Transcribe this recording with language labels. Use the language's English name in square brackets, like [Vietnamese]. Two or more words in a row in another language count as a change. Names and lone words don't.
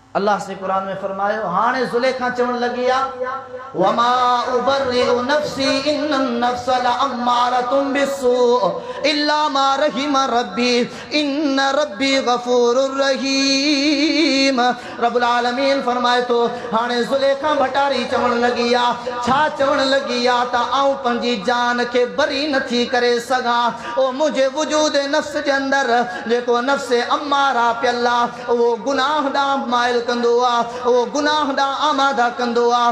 [Sindhi] अल्लाह से कुरान में फरमायो हाणे ज़ुलेखा चवण लगी आ [Arabic] وما أبرئ نفسي إن النفس لأمارة بالسوء إلا ما رحم ربي إن ربي غفور رحيم. رب العالمين [Sindhi] फरमाए तो हाणे ज़ुलेखा भटारी चवण लगी आ छा चवण लगी आ त आऊं पंहिंजी जान खे बरी नथी करे सघां ओ मुंहिंजे वजूद नफ्स जे अंदर जेको नफ्स अम्मारा पियल आहे उहो गुनाह ॾांहुं माइल कंदो आहे उहो गुनाह ॾांहुं आमादा कंदो आहे।